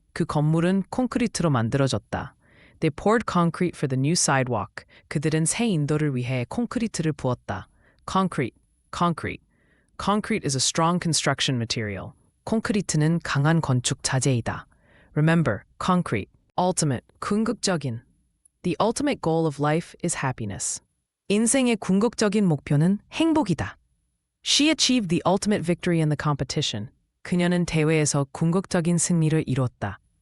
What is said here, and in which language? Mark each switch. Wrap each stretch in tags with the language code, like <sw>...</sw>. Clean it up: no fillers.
<ko>그 건물은 콘크리트로 만들어졌다.</ko> <en>They poured concrete for the new sidewalk.</en> <ko>그들은 새 인도를 위해 콘크리트를 부었다.</ko> <en>Concrete. Concrete is a strong construction material.</en> <ko>콘크리트는 강한 건축 자재이다.</ko> <en>Remember, concrete. Ultimate. 궁극적인. The ultimate goal of life is happiness.</en> <ko>인생의 궁극적인 목표는 행복이다.</ko> <en>She achieved the ultimate victory in the competition.</en> <ko>그녀는 대회에서 궁극적인 승리를 이뤘다.</ko>